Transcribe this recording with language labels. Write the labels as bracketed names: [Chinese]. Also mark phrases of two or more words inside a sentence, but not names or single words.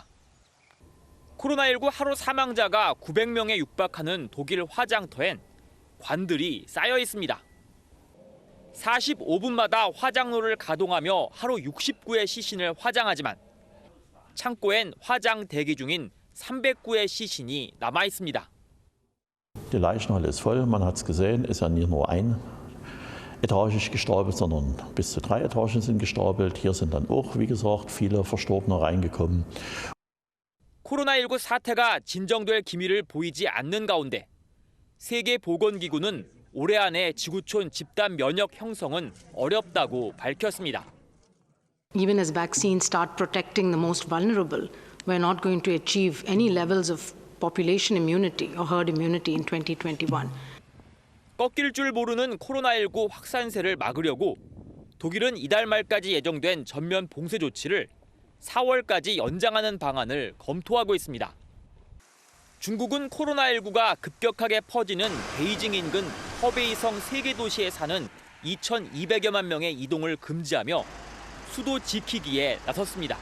[Korean] 코로나19 하루 사망자가 900명에 육박하는 독일 화장터엔 관들이 쌓여 있습니다. 45분마다 화장로를 가동하며 하루 69의 시신을 화장하지만 창고엔 화장 대기 중인 300구의 시신이 남아 있습니다. [German] Die Leichenhalle ist voll, man hat es gesehen, ist ja nicht nur einetagig gestapelt, sondern bis zu 3 Etagen sind gestapelt. Hier sind dann auch, wie gesagt, viele Verstorbene reingekommen. [Korean] 코로나19 사태가 진정될 기미를 보이지 않는 가운데 세계보건기구는 올해 안에 지구촌 집단 면역 형성은 어렵다고 밝혔습니다. [English] Even as vaccines start protecting the most vulnerable, we're not going to achieve any levels of population immunity or herd immunity in 2021. [Korean] 꺾일 줄 모르는 코로나19 확산세를 막으려고 독일은 이달 말까지 예정된 전면 봉쇄 조치를 4월까지 연장하는 방안을 검토하고 있습니다. 중국은 코로나19가 급격하게 퍼지는 베이징 인근 허베이성 3개 도시에 사는 2,200여만 명의 이동을 금지하며 수도 지키기에 나섰습니다.